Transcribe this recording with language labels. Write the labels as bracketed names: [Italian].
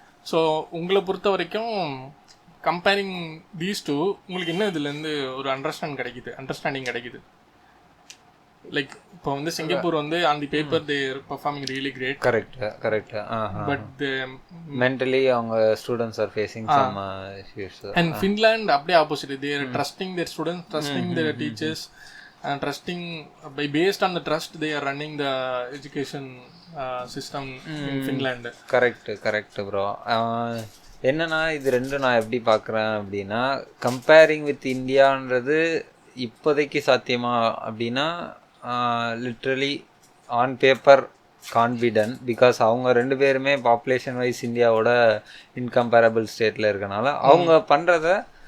[Tamil] So உங்களை பொறுத்த வரைக்கும் [English] comparing these two [Tamil] உங்களுக்கு என்ன இதுலேருந்து ஒரு அண்டர்ஸ்டாண்டிங் கிடைக்குது? [English] like [Tamil] இப்போ வந்து [English] Singapore வந்து on the paper they performing really great. Correct. But mentally [Tamil] அவங்க [English] Students are facing some issues. And Finland [Tamil] அப்படியே [English] Opposite. They are trusting their students, trusting their teachers, and trusting based on the trust they are running the education system in Finland. Correct bro. [Tamil] என்னன்னா இது ரெண்டும் நான் எப்படி பார்க்குறேன் அப்படின்னா, comparing with இந்தியான்றது இப்போதைக்கு சாத்தியமா அப்படின்னா [English] literally on paper confident, [Tamil] because அவங்க ரெண்டு பேருமே பாப்புலேஷன் வைஸ் இந்தியாவோட இன்கம்பேரபிள் ஸ்டேட்டில் இருக்கனால அவங்க பண்ணுறத